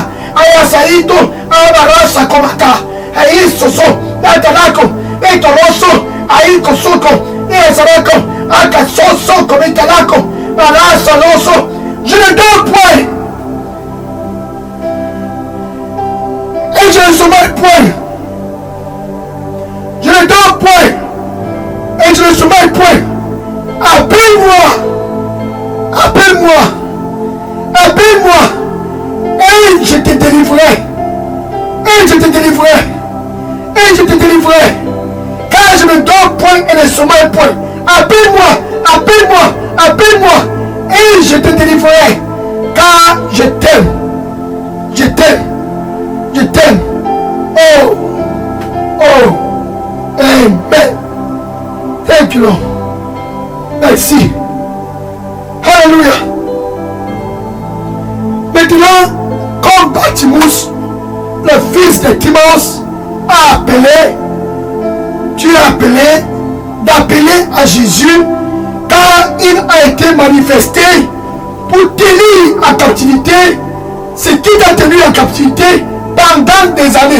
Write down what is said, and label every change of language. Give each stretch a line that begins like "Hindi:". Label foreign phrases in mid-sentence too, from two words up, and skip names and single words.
French: Ayasaito, Abarasa Komaka, Aisoso, Atarako, Etoroso, Aikosoko, Ezarako, Akasoso, Komitalako, Barasa Loso. Je ne dors point. Et je ne sommeille point. Je ne dors point. Et je ne sommeille point. Appelle-moi. Appelle-moi. Appelle-moi. Et je te délivrerai. Et je te délivrerai. Et je te délivrerai. Car je ne dors point et ne sommeille point. Appelle-moi. Appelle-moi. Appelle-moi. Et je te délivrerai. Car je t'aime. Je t'aime. Je t'aime. Oh. Oh. Amen.
English: Thank you, Lord.
French: Merci. Alléluia. Maintenant, comme Bartimus, le fils de Timaeus, a appelé, tu as appelé d'appeler à Jésus, car il a été manifesté pour tenir en captivité ce qui t'a tenu en captivité pendant des années.